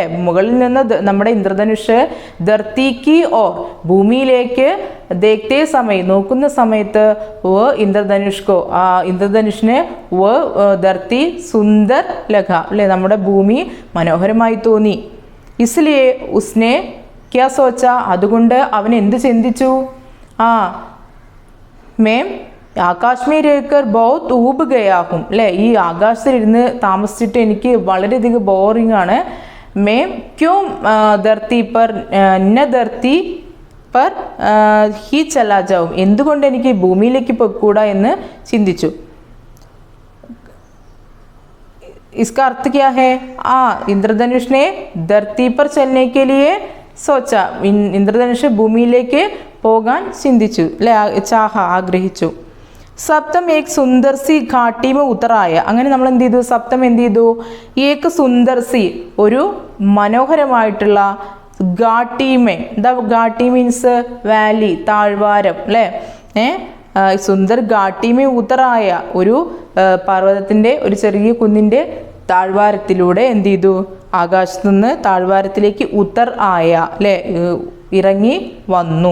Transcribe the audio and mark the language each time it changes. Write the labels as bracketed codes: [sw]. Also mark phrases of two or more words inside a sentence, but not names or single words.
[ml] മുകളിൽ നിന്ന് നമ്മുടെ ഇന്ദ്രധനുഷ് [hi] धरती की ओर ഭൂമിയിലേക്ക് देखते समय [ml] നോക്കുന്ന സമയത്ത് [hi] वो इंद्रधनुष को इंद्रधनुषने वो धरती सुंदर लगा അല്ലേ? [ml] നമ്മുടെ ഭൂമി മനോഹരമായി തോന്നി. [hi] इसलिए उसने क्या सोचा, [ml] അതുകൊണ്ട് അവൻ എന്ത് ചിന്തിച്ചു, [hi] मैं ആകാശ് में रहकर बहुत ऊब गया हूँ [ml] അല്ലേ, ഈ ആകാശത്തിലിരുന്ന് താമസിച്ചിട്ട് എനിക്ക് വളരെയധികം ബോറിംഗ് ആണ്. [hi] मैं क्यों धरती पर न धरती पर ही चला जाऊँ, [ml] എന്തുകൊണ്ട് എനിക്ക് ഭൂമിയിലേക്ക് പോയിക്കൂടാ എന്ന് ചിന്തിച്ചു. [hi] इसका अर्थ क्या है, इंद्रधनुष ने धरती पर चलने के लिए सोचा, [ml] ഇന്ദ്രധനുഷ് ഭൂമിയിലേക്ക് പോകാൻ ചിന്തിച്ചു അല്ലെ, ചാഹ ആഗ്രഹിച്ചു. [hi] सप्तम एक सुंदर सी घाटी में उतरा, [ml] അങ്ങനെ നമ്മൾ എന്ത് ചെയ്തു, സപ്തം എന്ത് ചെയ്തു, [hi] एक सुंदर सी [ml] ഒരു മനോഹരമായിട്ടുള്ള, ഘാട്ടിമേ എന്താ ഘാട്ടി [en] means valley [ml] താഴ്വാരം അല്ലേ, [hi] सुंदर घाटीमें उतरा [ml] ഒരു പർവ്വതത്തിൻ്റെ ഒരു ചെറിയ കുന്നിൻ്റെ താഴ്വാരത്തിലൂടെ എന്ത് ചെയ്തു, ആകാശത്തു നിന്ന് താഴ്വാരത്തിലേക്ക് [hi] उतर आया [ml] അല്ലേ ഇറങ്ങി വന്നു.